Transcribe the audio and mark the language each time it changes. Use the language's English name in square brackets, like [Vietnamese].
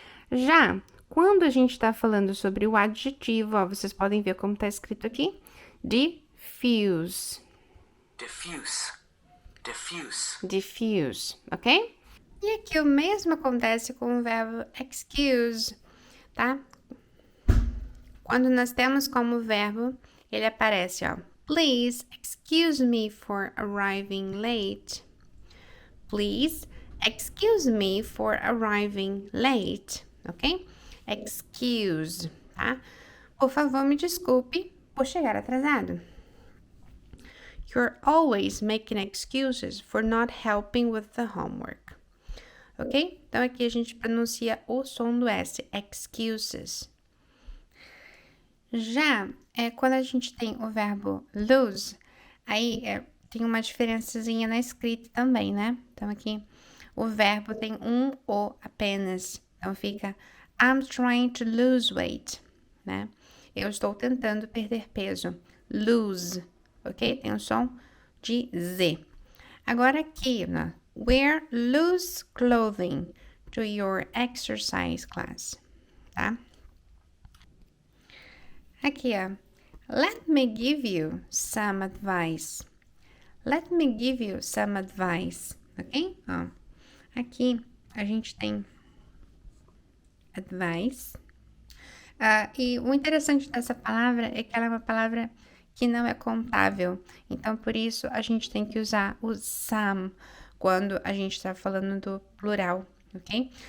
[Portuguese] Já quando a gente está falando sobre o adjetivo, ó, vocês podem ver como está escrito aqui, diffuse. [English] diffuse, diffuse, Diffuse, ok? [Portuguese] E aqui o mesmo acontece com o verbo excuse, tá? Quando nós temos como verbo, ele aparece, ó. [English] Please excuse me for arriving late. Please excuse me for arriving late, ok? [Portuguese] Excuse, tá? Por favor, me desculpe por chegar atrasado. [English] You're always making excuses for not helping with the homework. Ok? [Portuguese] Então, aqui a gente pronuncia o som do S, excuses. Já quando a gente tem o verbo lose, aí tem uma diferençazinha na escrita também, né? Então, aqui o verbo tem um O apenas. Então, fica [English] I'm trying to lose weight, [Portuguese] né? Eu estou tentando perder peso. Lose, ok? Tem o som de Z. Agora aqui, né? [English] Wear loose clothing to your exercise class, tá? [Portuguese] Aqui, ó. [English] Let me give you some advice. Let me give you some advice, ok? [Portuguese] Ó, aqui a gente tem advice. E o interessante dessa palavra é que ela é uma palavra que não é contável. Então, por isso, a gente tem que usar o some quando a gente está falando do plural, ok?